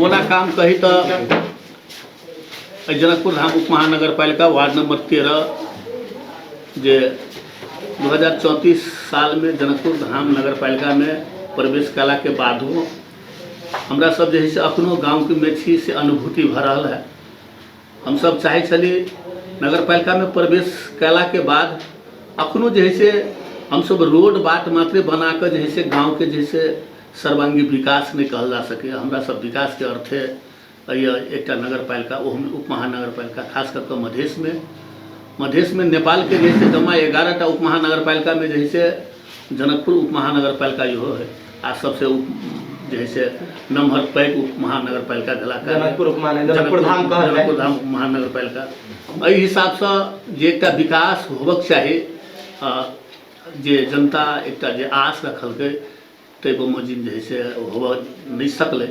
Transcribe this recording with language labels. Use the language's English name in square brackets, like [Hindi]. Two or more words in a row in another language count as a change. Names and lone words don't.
[Maithili] ओना काम कही तो जनकपुर धाम उप महानगर पालिका वार्ड नंबर 13 जे 2034 साल में जनकपुर धाम नगर पालिका में प्रवेश कला के बादो हमरा सब जे है से अपनो गाँव के में छी से अनुभूति भऽ रहल है। हम सब चाहे छली नगर पालिका में प्रवेश कला के बाद अखनो जे है से हम सब रोड बाट मात्र बना कर जे है से गाँव के जैसे सर्वांगी विकास नहीं कहल जा सके। हमरा सब विकास के अर्थे एक नगर पालिका ओहमे उप महानगर पालिका खास करके मधेश में नेपाल के जैसे जमा 11टा उप महानगर पालिका में जैसे जनकपुर उप महानगर पालिका इहो है आ सबसे जैसे नम्हर पैघ उप महानगर पालिका जनकपुर धाम उप महानगर पालिका। एहि हिसाब से जे एकटा विकास होबक चाही जे जनता एकटा जे आस रखलकै ताहि मजिन जे से होबऽ नहीं सकलै।